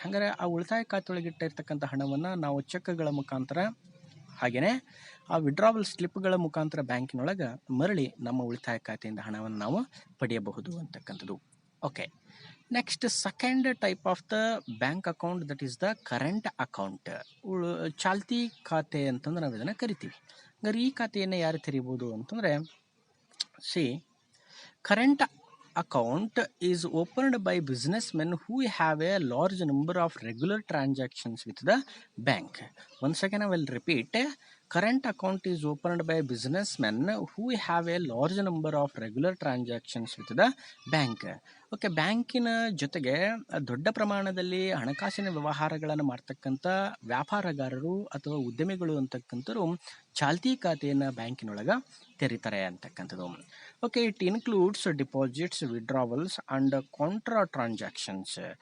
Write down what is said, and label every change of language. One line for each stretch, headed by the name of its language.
Kannada: ಹಾಗಾದರೆ ಆ ಉಳಿತಾಯ ಖಾತೆಯೊಳಗೆ ಇಟ್ಟಿರ್ತಕ್ಕಂಥ ಹಣವನ್ನು ನಾವು ಚೆಕ್ಗಳ ಮುಖಾಂತರ, ಹಾಗೆಯೇ ಆ ವಿಡ್ರಾವಲ್ ಸ್ಲಿಪ್ಗಳ ಮುಖಾಂತರ ಬ್ಯಾಂಕಿನೊಳಗೆ ಮರಳಿ ನಮ್ಮ ಉಳಿತಾಯ ಖಾತೆಯಿಂದ ಹಣವನ್ನು ನಾವು ಪಡೆಯಬಹುದು ಅಂತಕ್ಕಂಥದ್ದು.
English: Okay, next second type of the bank account that is the current account.
Kannada: ಚಾಲ್ತಿ ಖಾತೆ ಅಂತಂದ್ರೆ ನಾವು ಇದನ್ನು ಕರಿತೀವಿ. ಹಾಗಾದ್ರೆ ಈ ಖಾತೆಯನ್ನು ಯಾರು ತೆರೀಬೋದು ಅಂತಂದರೆ,
English: C current account is opened by businessmen who have a large number of regular transactions with the bank. Once again I will repeat, current account is opened by businessmen who have a large number of regular transactions with the bank.
Kannada: Okay, ಬ್ಯಾಂಕಿನ ಜೊತೆಗೆ ದೊಡ್ಡ ಪ್ರಮಾಣದಲ್ಲಿ ಹಣಕಾಸಿನ ವ್ಯವಹಾರಗಳನ್ನು ಮಾಡ್ತಕ್ಕಂಥ ವ್ಯಾಪಾರಗಾರರು ಅಥವಾ ಉದ್ಯಮಿಗಳು ಅಂತಕ್ಕಂಥವ್ರು ಚಾಲ್ತಿ ಖಾತೆಯನ್ನು ಬ್ಯಾಂಕಿನೊಳಗೆ ತೆರೀತಾರೆ ಅಂತಕ್ಕಂಥದ್ದು.
English: Okay, it includes deposits, withdrawals and contra transactions.